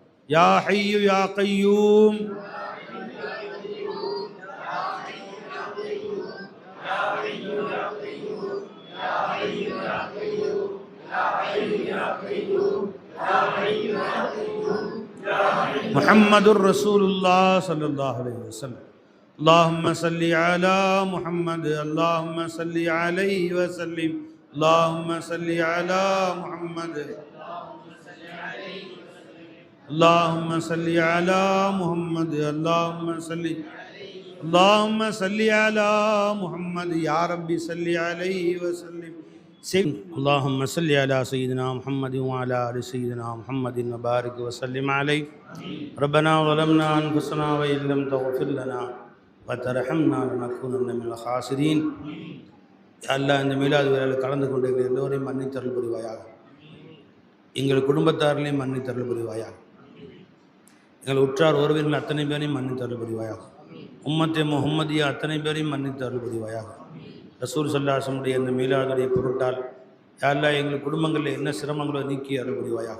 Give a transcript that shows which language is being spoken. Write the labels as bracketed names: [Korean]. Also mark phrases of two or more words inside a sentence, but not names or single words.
[Arabic] يا حي يا قيوم محمد رسول الله صلى الله عليه وسلم. اللهم صل على محمد اللهم صل عليه وسلم اللهم صل على محمد اللهم صل على محمد اللهم صل على محمد يا ربي صل عليه وسلم. اللهم صل على سيدنا محمد وعلى ال سيدنا محمد وبارك وسلم عليه. ربنا ظلمنا انفسنا وان لم تغفر لنا وترحمنا لنكونن من الخاسرين. [Tamil] அல்லாஹ் இந்த மீலாது விழாவில் கலந்து கொண்டிருக்கிற எல்லோரையும் மன்னித்தருள் புரிவாயாக. எங்கள் குடும்பத்தாரிலையும் மன்னித்தருள் புரிவாயாக. எங்கள் உற்றார் உறவினர்கள் அத்தனை பேரையும் மன்னித்தருள் புரிவாயாக. [Arabic] أمة محمدية [Tamil] அத்தனை பேரையும் மன்னித்தருள் புரிவாயாக. ரசூல் [Arabic] صلى الله عليه وسلم [Tamil] இந்த மீலாதுடைய பொருட்டால் [Arabic] يا الله [Tamil] எங்கள் குடும்பங்களில் என்ன சிரமங்களோ நீக்கி அருள் புரிவாயாக.